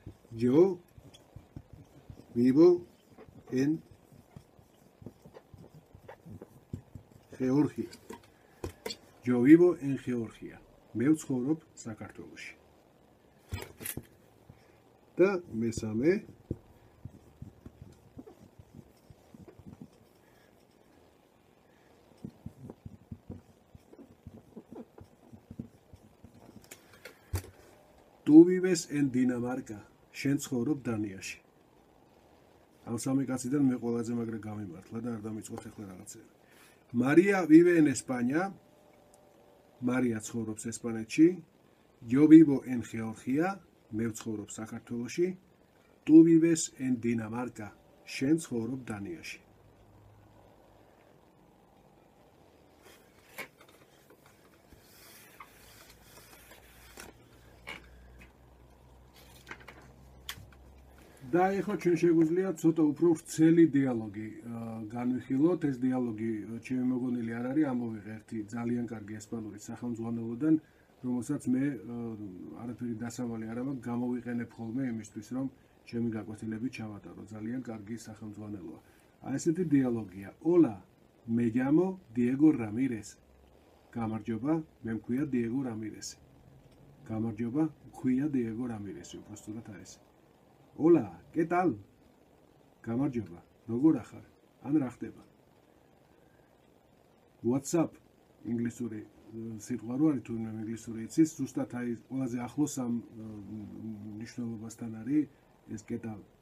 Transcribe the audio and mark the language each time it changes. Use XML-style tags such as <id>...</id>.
<es>Yo vivo en Georgia. Yo vivo en Georgia.</es> <ka>მე ვცხოვრობ საქართველოში. და მესამე</ka> <es>Tú vives en Dinamarca.</es> <ka>შენ ცხოვრობ დანიაში. ამ სამი კაციდან მე ყველაზე მაგრა გამიმართლა და არ დამიწყოთ ახლა რაღაცები.</ka> <es>María vive en España. María</es> <ka>ცხოვრობს ესპანეთში.</ka> <es>Yo vivo en Georgia.</es> <ka>მე ვცხოვრობ საქართველოში.</ka> <es>Tú vives en Dinamarca.</es> <ka>შენ ცხოვრობ დანიაში. და ეხლა ჩვენ შეგვიძლია ცოტა უფრო ვრცელი დიალოგი განვიხილოთ. ეს დიალოგი ჩემი მოგონილი არ არის, ამოვიღე ერთი ძალიან კარგი ესპანური სახელმძღვანელოდან, რომელსაც მე არაფერი დასავალი არ მაქვს, გამოვიყენებ ხოლმე იმისთვის, რომ ჩემი გაკვეთილები ჩავატარო. ძალიან კარგი სახელმძღვანელოა. აი ესეთი დიალოგია.</ka> <es>Hola, me llamo Diego Ramírez.</es> <ka>გამარჯობა, მე მქვია Diego Ramírez. გამარჯობა, მქვია Diego Ramírez. უბრალოდ ეს.</ka> <es>Hola, ¿qué tal?</es> <ka>გამარჯობა, როგორ ახარ? ან რა ხდება? WhatsApp ინგლისური სიტყვა რო არის, თუ ინგლისური იცის, ზუსტად აი ყველაზე ახლოს ამ ნიშნულობასთან არის ეს</ka> <es>¿qué tal?</es>